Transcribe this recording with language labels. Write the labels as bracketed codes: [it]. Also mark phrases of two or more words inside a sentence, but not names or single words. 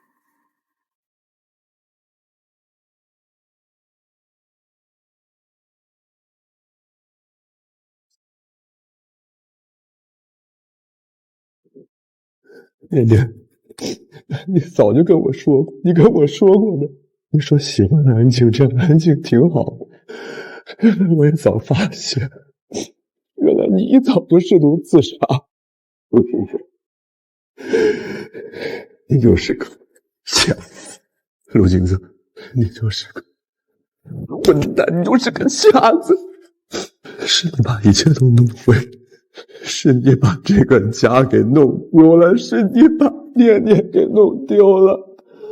[zh] 念念，你早就跟我說過，你跟我說過的，你說喜歡安靜，這樣安靜挺好的。原來我也早發現，原來你一早就試圖自殺。陸金澤，你就是個瞎子，陸金澤，你就是個混蛋，你就是個瞎子，是你把一切都弄毀。是你把這個家給弄丟了，是你把念念給弄丟了。